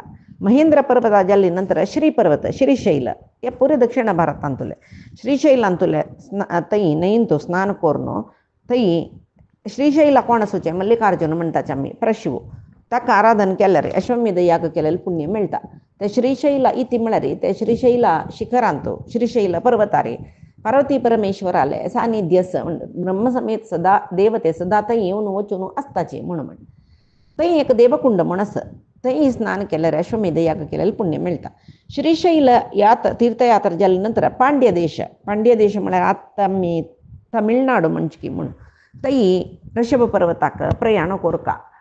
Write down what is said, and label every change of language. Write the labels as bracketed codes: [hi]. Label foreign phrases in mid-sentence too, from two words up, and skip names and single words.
[kok] महेंद्र पर्वत जाल्ली नंतर श्री पर्वत श्रीशैल हे पुरे दक्षिण भारतांतुले श्रीशैलांतुले थंय न्हंयंत स्नान करून थंय श्रीशैला कोण आसूचे मल्लिकार्जुन म्हणटाचे आमी प्रशिव ताका आराधन केल्यार अश्वमेध याग केलेले पुण्य मेळटा. ते श्रीशैला इति म्हळ्यार ते श्रीशैला शिखरांत श्रीशैल पर्वतार पार्वती परमेश्वराले सानिध्य ब्रह्म समेत सदा देवते सदा थंय येवन वचून आसताची म्हणून थंय एक देवकुंड म्हूण आसा. थंय स्नान केल्यार अश्वमेध याग केलेले पुण्य मेळटा. श्रीशैल तीर्थयात्रा जाले नंतर पांड्य देश म्हळ्यार आतां आमी तमिळनाडू म्हणची की म्हणून थंय ऋषभ पर्वताक प्रयाण कोरका.